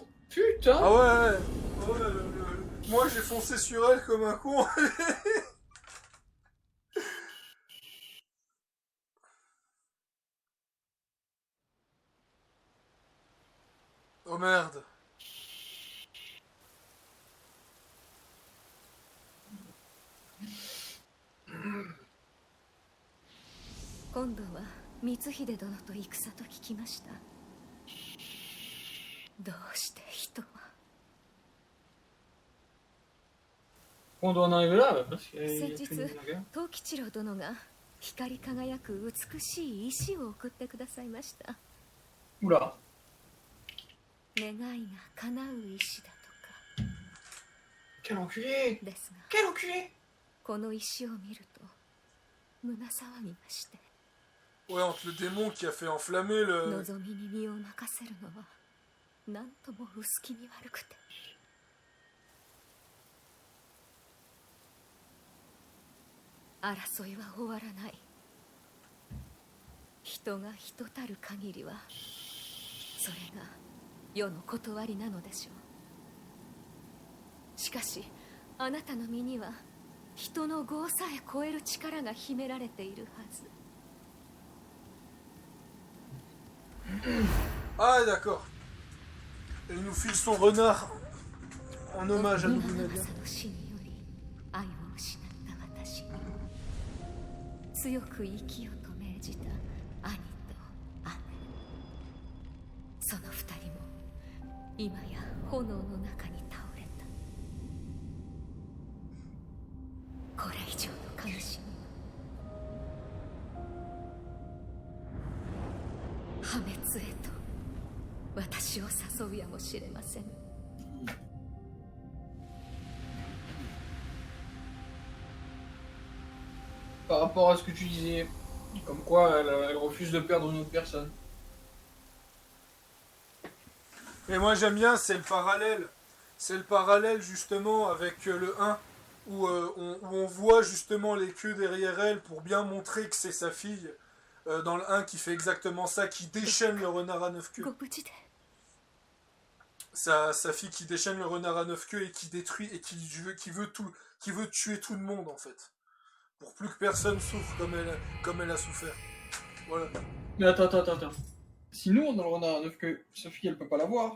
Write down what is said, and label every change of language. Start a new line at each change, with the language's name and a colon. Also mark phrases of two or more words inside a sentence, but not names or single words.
French: Putain. Ah ouais, ouais, moi j'ai foncé sur elle comme un con. Oh merde.
Japanese: 今度は光秀殿と戦と聞きました。どうして人は。
French: On doit en arriver là, parce qu'il y a
Japanese: 先
French: fait
Japanese: 日
French: une guerre.
Japanese: 藤吉郎殿が光り輝く美しい石を送ってくださいました。
French: Oula.
Japanese: 願いが叶う石だとか。
French: Quel enculé.
Japanese: ですが
French: Quel enculé.
Japanese: この石を見ると胸騒ぎまして。
French: Ouais, entre le démon qui a fait enflammer le...
Japanese: 望みに身を任せるのは何とも薄気味悪くて。争いは終わらない。人が人たる限りはそれが世の断りなのでしょう。しかしあなたの身には人の業さえ超える力が秘められているはず。
French: Ah d'accord. Elle nous file son renard en hommage à Nobunaga.
Japanese: の死により愛を失った私に強く生きよと命じた兄と姉、その二人も今や炎の中に倒れた。これ以上の悲しみ破滅へと私を誘うやもしれません。
French: Par rapport à ce que tu disais, comme quoi elle refuse de perdre une autre personne. Et moi j'aime bien, c'est le parallèle. C'est le parallèle justement avec le 1, où on voit justement les queues derrière elle pour bien montrer que c'est sa fille. Dans le 1 qui fait exactement ça, qui déchaîne le renard à 9 queues.
Japanese: ご無事で。
French: Sa fille qui déchaîne le renard à 9 queues et qui détruit et qui veut tuer tout le monde en fait. Pour plus que personne souffre comme elle a souffert. Voilà. Mais attends. Si nous on a le renard à 9 queues, Sophie elle peut pas l'avoir.